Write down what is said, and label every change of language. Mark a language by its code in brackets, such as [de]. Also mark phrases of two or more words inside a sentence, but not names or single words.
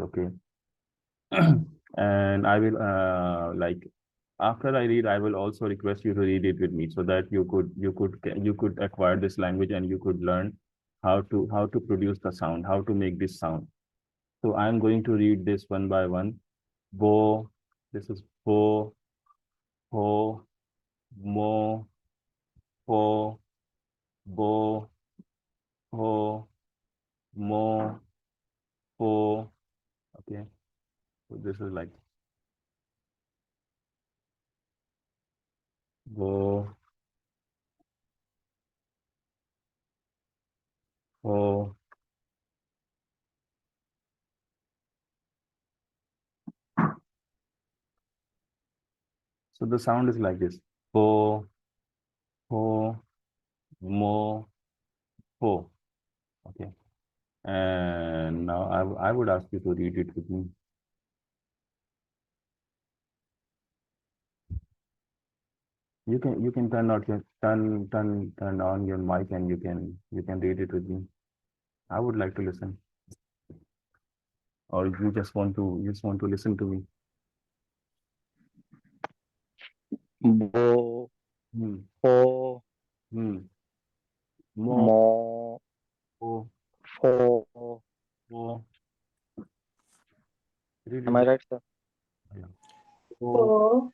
[en] Okay, and I will like after I read, I will also request you to read it with me, so that you could acquire this language, and you could learn how to produce the sound, how to make this sound. So I'm going to read this one by one. Bo, this is bo, ho, mo, ho, bo, ho, mo, ho. Okay, so this is like bo, ho. So the sound is like this: bo, ho, mo, ho. Okay, and now I would ask you to read it with me. You can turn on your mic, and you can read it with me. I would like to listen. Or you just want to listen to me. Bo, Hmm. ho, Hmm. Mo, mo, ho, ho. ho. Read Am it. I right, sir? Yeah. Ho,